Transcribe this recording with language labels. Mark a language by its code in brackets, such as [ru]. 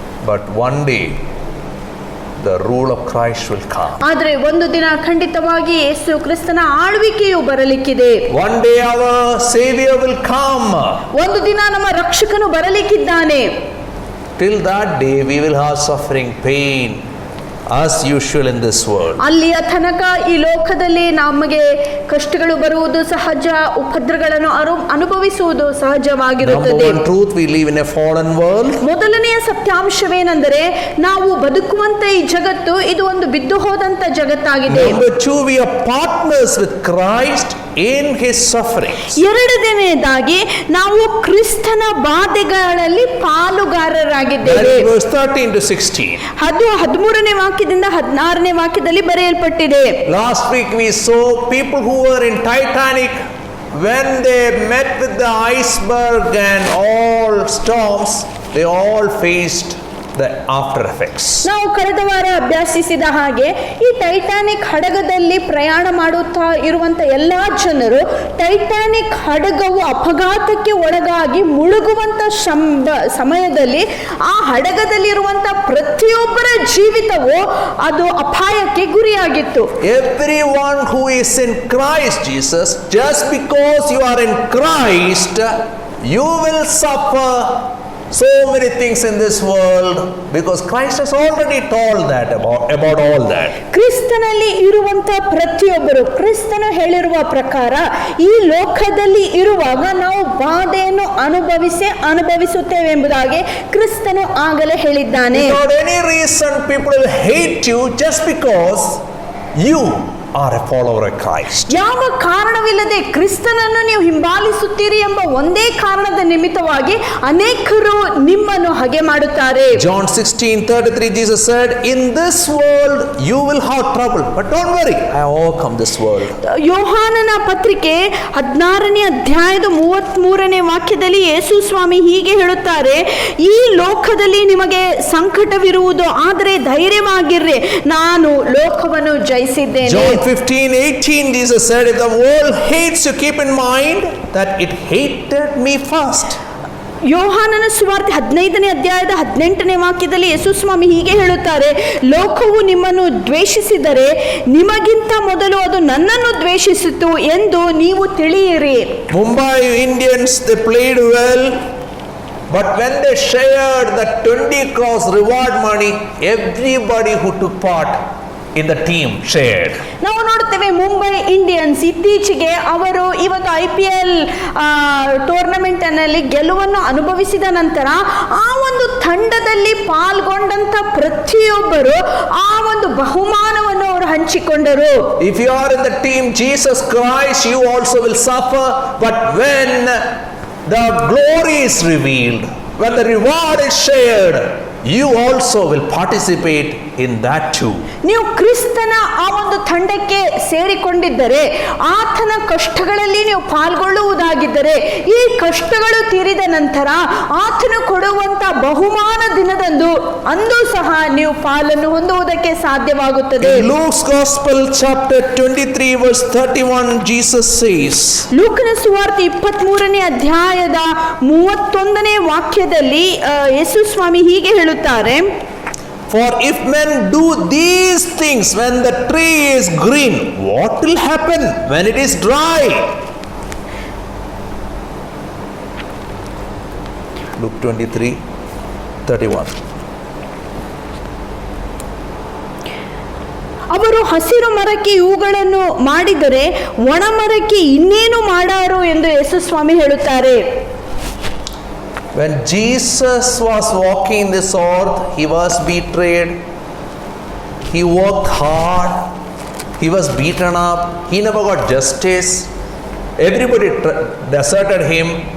[en] But one day the rule of Christ will come. [kn] ಆದರೆ ಒಂದು ದಿನ ಖಂಡಿತವಾಗಿ ಯೇಸು ಕ್ರಿಸ್ತನ ಆಳ್ವಿಕೆಯು ಬರಲಿಕ್ಕಿದೆ. [en] One day our Savior will come. [kn] ಒಂದು ದಿನ ನಮ್ಮ ರಕ್ಷಕನು ಬರಲಿಕ್ಕಿದ್ದಾನೆ. [en] Till that day we will have suffering, pain, as usual in this world. [kn] ಅಲ್ಲಿಯ ತನಕ ಈ ಲೋಕದಲ್ಲಿ ನಮಗೆ ಕಷ್ಟಗಳು ಬರುವುದು ಸಹಜ, ಉಪದ್ರಗಳನ್ನು ಅನುಭವಿಸುವುದು ಸಹಜವಾಗಿರುತ್ತದೆ. [en] Number one truth, we live in a fallen world. [kn] ಮೊದಲನೆಯ ಸತ್ಯಾಂಶವೇನೆಂದರೆ ನಾವು ಬದುಕುವಂತ ಈ ಜಗತ್ತು ಇದು ಒಂದು ಬಿದ್ದು ಹೋದಂತ ಜಗತ್ತಾಗಿದೆ. [en] Number two, we are partners with Christ in his sufferings. [kn] ಎರಡನೆಯದಾಗಿ ನಾವು ಕ್ರಿಸ್ತನ ಬಾಧೆಗಳಲ್ಲಿ ಪಾಲುಗಾರರಾಗಿದ್ದೇವೆ. [en] Verse 13 to 16. [kn] ಅದು 13ನೇ ವಾಕ್ಯದಿಂದ 16ನೇ ವಾಕ್ಯದಲ್ಲಿ ಬರೆಯಲ್ಪಟ್ಟಿದೆ. [en] Last week we saw people who were in Titanic when they met with the iceberg and all storms, they all faced the after effects. [kn] ನಾವು ಕಳೆದ ವಾರ ಅಭ್ಯಾಸಿಸಿದ ಹಾಗೆ ಈ ಟೈಟಾನಿಕ್ ಹಡಗದಲ್ಲಿ ಪ್ರಯಾಣ ಮಾಡುತ್ತಾ ಇರುವಂತ ಎಲ್ಲಾ ಜನರು ಟೈಟಾನಿಕ್ ಹಡಗವು ಅಪಘಾತಕ್ಕೆ ಒಳಗಾಗಿ ಮುಳುಗುವಂತ ಸಮಯದಲ್ಲಿ ಆ ಹಡಗದಲ್ಲಿರುವಂತ ಪ್ರತಿಯೊಬ್ಬರ ಜೀವಿತವು ಅದು ಅಪಾಯಕ್ಕೆ ಗುರಿಯಾಗಿತ್ತು. [en] Everyone who is in Christ Jesus, just because you are in Christ, you will suffer so many things in this world, because Christ has already told that about all that. [kn] ಕ್ರಿಸ್ತನಲ್ಲಿ ಇರುವಂತ ಪ್ರತಿಯೊಬ್ಬರು ಕ್ರಿಸ್ತನು ಹೇಳಿರುವ ಪ್ರಕಾರ ಈ ಲೋಕದಲ್ಲಿ ಇರುವಾಗ ನಾವು ಬಾಧೆಯನ್ನು ಅನುಭವಿಸುತ್ತೇವೆ ಎಂಬುದಾಗಿ ಕ್ರಿಸ್ತನು ಆಗಲೇ ಹೇಳಿದ್ದಾನೆ. [en] Without any reason people will hate you just because you are a follower of Christ. [kn] ಯಾವ ಕಾರಣವಿಲ್ಲದೆ ಕ್ರಿಸ್ತನನ್ನು ನೀವು ಹಿಂಬಾಲಿಸುತ್ತೀರಿ ಎಂಬ ಒಂದೇ ಕಾರಣದ ನಿಮಿತ್ತವಾಗಿ ಅನೇಕರು ನಿಮ್ಮನ್ನು ಹಾಗೆ ಮಾಡುತ್ತಾರೆ. [en] John 16:33 Jesus said, in this world you will have trouble, but don't worry, I have overcome this world. [kn] ಯೋಹಾನನ ಪತ್ರಿಕೆ 16ನೇ ಅಧ್ಯಾಯದ 33ನೇ ವಾಕ್ಯದಲ್ಲಿ ಯೇಸು ಸ್ವಾಮಿ ಹೀಗೆ ಹೇಳುತ್ತಾರೆ, ಈ ಲೋಕದಲ್ಲಿ ನಿಮಗೆ ಸಂಕಟವಿರುವುದು, ಆದರೆ ಧೈರ್ಯವಾಗಿರ್ರಿ, ನಾನು ಲೋಕವನ್ನು ಜಯಿಸಿದ್ದೇನೆ. [en] John 15:18 Jesus said, if the world hates you, keep in mind that it hated me first. [kn] ಯೋಹಾನನ ಸುವಾರ್ತೆ 15ನೇ ಅಧ್ಯಾಯದ 18ನೇ ವಾಕ್ಯದಲ್ಲಿ ಯೇಸು ಸ್ವಾಮಿ ಹೀಗೆ ಹೇಳುತ್ತಾರೆ, ಲೋಕವು ನಿಮ್ಮನ್ನು ದ್ವೇಷಿಸಿದರೆ ನಿಮಗಿಂತ ಮೊದಲು ಅದು ನನ್ನನ್ನು ದ್ವೇಷಿಸಿತು ಎಂದು ನೀವು ತಿಳಿಯಿರಿ. [en] Mumbai Indians, they played well, but when they shared the 20 crores reward money, everybody who took part in the team shared. [kn] ನಾವು ನೋಡುತ್ತೇವೆ ಮುಂಬೈ ಇಂಡಿಯನ್ಸ್ ಇತ್ತೀಚೆಗೆ ಅವರು ಇವತ್ತು IPL ಟೂರ್ನಮೆಂಟ್ ನಲ್ಲಿ ಗೆಲುವನ್ನು ಅನುಭವಿಸಿದ ನಂತರ ಆ ಒಂದು ತಂಡದಲ್ಲಿ ಪಾಲ್ಗೊಂಡಂತ ಪ್ರತಿಯೊಬ್ಬರು ಆ ಒಂದು ಬಹುಮಾನವನ್ನು ಅವರು ಹಂಚಿಕೊಂಡರು. [en] If you are in the team Jesus Christ, you also will suffer, but when the glory is revealed, when the reward is shared, you also will participate in that too. [kn] ನೀವು ಕ್ರಿಸ್ತನ ಆ ಒಂದು ತಂಡಕ್ಕೆ ಸೇರಿಕೊಂಡಿದ್ದರೆ, ಆತನ ಕಷ್ಟಗಳಲ್ಲಿ ನೀವು ಪಾಲ್ಗೊಳ್ಳುವುದಾಗಿದ್ದರೆ, ಈ ಕಷ್ಟಗಳು ತೀರಿದ ನಂತರ ಆತನು ಕೊಡುವಂತ ಬಹುಮಾನ ದಿನದಂದು ಅಂದು ಸಹ ನೀವು ಪಾಲನ್ನು ಹೊಂದುವುದಕ್ಕೆ ಸಾಧ್ಯವಾಗುತ್ತದೆ. [en] In Luke's Gospel chapter 23 verse 31 Jesus says, [kn] ಲೂಕನ ಸುವಾರ್ತೆ 23ನೇ ಅಧ್ಯಾಯದ 31ನೇ ವಾಕ್ಯದಲ್ಲಿ ಯೇಸು ಸ್ವಾಮಿ ಹೀಗೆ ಹೇಳುತ್ತಾರೆ, [en] for if men do these things when the tree is green, what will happen when it is dry? Luke 23:31. [kn] ಅವರು ಹಸಿರು ಮರಕ್ಕೆ ಇವುಗಳನ್ನು ಮಾಡಿದರೆ ಒಣ ಮರಕ್ಕೆ ಇನ್ನೇನು ಮಾಡಾರು ಎಂದು ಯೇಸು ಸ್ವಾಮಿ ಹೇಳುತ್ತಾರೆ. [en] When Jesus was walking this earth, he was betrayed. He worked hard. He was beaten up. He never got justice. Everybody deserted him.